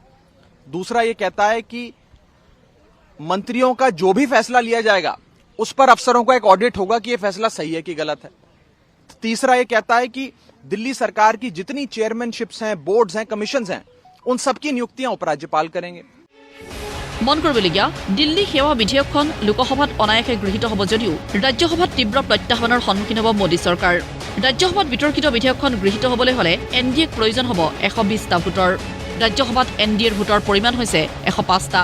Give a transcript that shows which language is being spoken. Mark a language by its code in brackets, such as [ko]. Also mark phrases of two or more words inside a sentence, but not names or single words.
[hi] दूसरा ये कहता है कि मंत्रियों का जो भी फैसला लिया जाएगा उस पर अफसरों का एक ऑडिट होगा कि यह फैसला सही है कि गलत है। तीसरा ये कहता है कि दिल्ली सरकार की जितनी चेयरमैनशिप्स हैं, बोर्ड्स हैं, कमीशंस हैं, उन सबकी नियुक्तियां उपराज्यपाल करेंगे। [as] মন কৰিবলগীয়া দিল্লী সেৱা বিধেয়কখন লোকসভাত অনায়াসে গৃহীত হ'ব যদিও ৰাজ্যসভাত তীব্ৰ প্ৰত্যাহ্বানৰ সন্মুখীন হ'ব মোদী চৰকাৰ। ৰাজ্যসভাত বিতৰ্কিত বিধেয়কখন গৃহীত হ'বলৈ হ'লে এনডিএক প্ৰয়োজন হ'ব 120টা ভোটৰ। ৰাজ্যসভাত এনডিএৰ ভোটৰ পৰিমাণ হৈছে 105টা।